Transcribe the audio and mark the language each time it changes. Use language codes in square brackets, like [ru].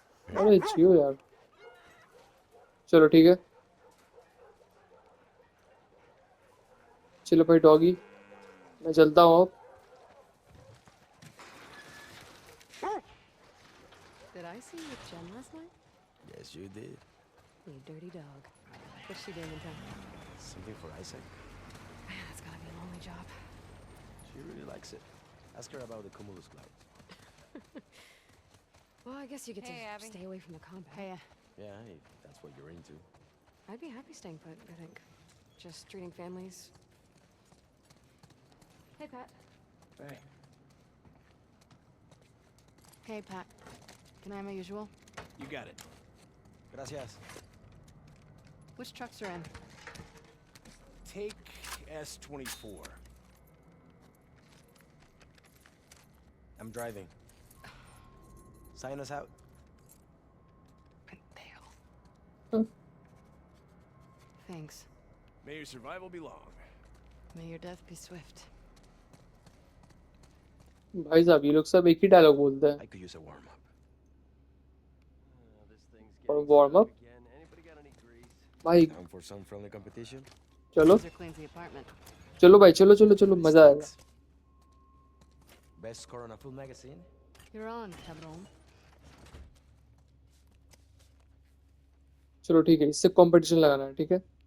[hi] अरे जियो यार। चलो ठीक है। चलो भाई डॉगी, मैं चलता हूँ अब। [en] Did I see you with Jen last night? Yes, you did. You dirty dog. What's she doing in town? Something for Isaac. Man, that's gotta be a lonely job. She really likes it. Ask her about the Cumulus Cloud. Well, I guess you get Hey, to Abby. stay away from the combat. Hey, Yeah, if that's what you're into. I'd be happy staying put, I think. Just treating families. Hey, Pat. Hey. Hey, Pat. Can I have my usual? You got it. Gracias. Which trucks are in? Take S24. I'm driving. Sign us out. [es] Pendejo. Hmm. [en] Thanks. May your survival be long. May your death be swift. [hi] भाई साहब ये लोग सब एक ही dialogue बोलते हैं। [en] I could use a warm up. [hi] और warm up भाई। [en] Time for some friendly competition? [hi] चलो [en] Caesar cleans the apartment. [hi] चलो भाई, चलो चलो चलो, मजा आएगा। [en] Stinks. Best score on a full magazine? You're on, cabrón. [hi] चलो ठीक है, इससे कंपटीशन लगाना है, ठीक है।